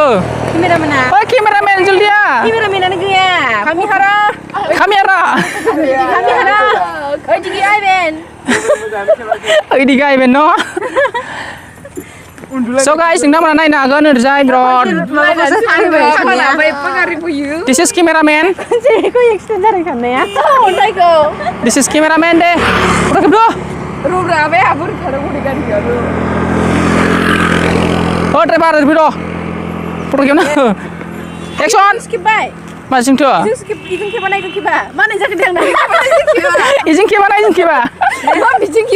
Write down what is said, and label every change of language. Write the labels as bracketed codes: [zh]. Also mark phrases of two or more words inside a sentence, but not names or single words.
[brx] केमेरामेना ओइ केमेरामेन जल्दिया केमेरामेनानो गैया kamera ओइ दिगि आइबेन ओइ दिगि आइबेन न [en] So guys, [brx] जों दा मोना नायनो हागोन ओरैजाय बिराद [en] This is cameraman [brx] जेखौ एक्सिडेन्ट जादों साननाया अन्थाइखौ [en] This is cameraman [brx] दे फट' खेबदो रुग्रा बे आबुर खारो उदै गारिया ओ ड्राइभार फैद' फट' खेबनो एक्सन स्किपबाय मा जोंथो इजों खेबा नायगोन खेबा मा नाय जाखो थांना इजों खेबा बिजों खेबा